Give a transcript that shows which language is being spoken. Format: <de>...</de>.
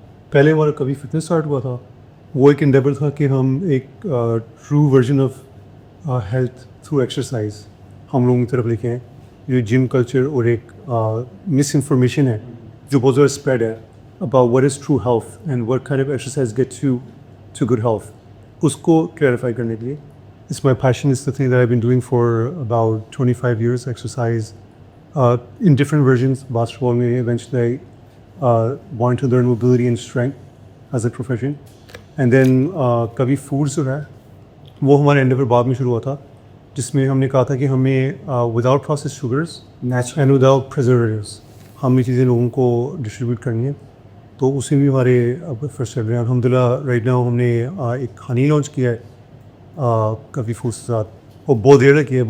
<ur>پہلے ہمارا کبھی فٹنس اسٹارٹ ہوا تھا. وہ ایک انڈیور تھا کہ ہم ایک true version of health through exercise ہم لوگوں کی طرف لے کے آئیں. جو جم کلچر اور ایک مس انفارمیشن ہے جو بہت زیادہ اسپریڈ ہے</ur> <en>about what is true health and what kind of exercise gets you to good health,</en> <ur>اس کو کلیریفائی کرنے کے لیے.</ur> <en>It's my passion, it's the thing that I've been doing for about 25 years, exercise in different versions. Basketball mein eventually I wanted to learn mobility and strength as a profession.</en> <ur>And then kabhi foods jo hai وہ ہمارے endeavor بعد میں شروع ہوا تھا، جس میں ہم نے کہا تھا کہ ہمیں</ur> <en>without processed sugars and without preservatives</en> <ur>ہم یہ چیزیں لوگوں کو ڈسٹریبیوٹ کرنی ہے. تو اسی میں ہمارے فرسٹ چل رہے ہیں الحمدللہ. رائٹ ناؤ ہم نے ایک ہنی لانچ کیا ہے کبھی فوڈس کے ساتھ، اور بہت دیر تک کیا ہے.</ur>